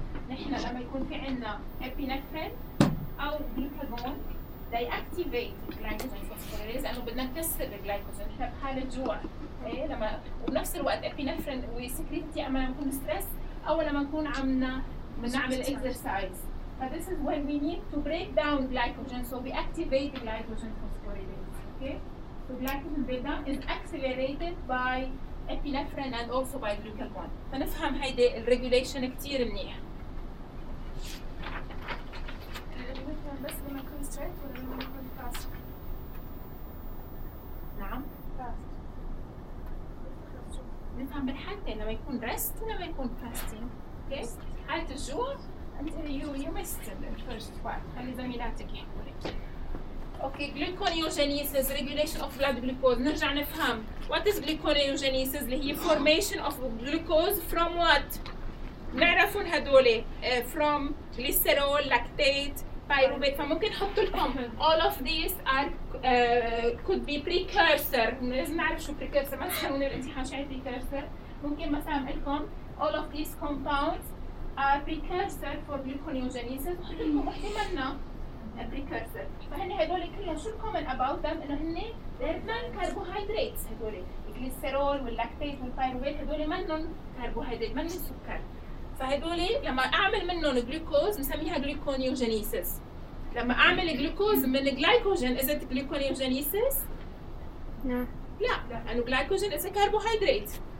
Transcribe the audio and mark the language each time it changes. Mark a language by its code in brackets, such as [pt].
[ar] نحن لما يكون في عندنا ابينفرين او جلوكاجون [en] they activate [ar] جلايكوجين فوسفوريز لانه بدنا نكسر الجلايكوجين احنا بحاله جوع. لما وبنفس الوقت ابينفرين وسكريتي اما نكون ستريس او لما نكون عم نعمل اكسرسايز. [en] فذيس is when we need to break down glycogen so we activate glycogen phosphorylase. Okay so glycogen breakdown is accelerated by epinephrine and also by glucagon. [ar] فنفهم هيدا الregulation كتير منيح. بس لما يكون stress ولا لما يكون fasting. نعم. نفهم بالحالتين لما يكون rest ولما يكون fasting. [en] Okay. [ar] حالة الجوع [en] until you missed the first part. [ar] خلي زميلاتك يحكولك. [en] Okay gluconeogenesis regulation of blood glucose. [ar] نرجع نفهم [en] what is gluconeogenesis اللي هي formation of glucose from what [ar] نعرفون هدول [en] from glycerol lactate pyruvate. [ar] فممكن نحط لكم [en] all of these are could be precursor. [ar] لازم نعرف شو precursor. مثلا من الامتحان شو هي precursor. ممكن مثلا لكم [en] all of these compounds are precursor for gluconeogenesis. [ar] ممكن البريكرسر. فهني هدول كلهم شو [en] الكومن about them [ar] انه هني [en] They're non carbohydrate. [ar] هدول الجليسيرول واللاكتيت والبايروفيت هدول ما [en] non carbohydrate [ar] ما نون سكر. فهدول لما اعمل منهم جلوكوز نسميها جلوكونيوجينيسيس. لما اعمل جلوكوز من الجلايكوجين [en] is it [ar] جلوكونيوجينيسيس؟ لا لانه جلايكوجين [en] Is carbohydrate.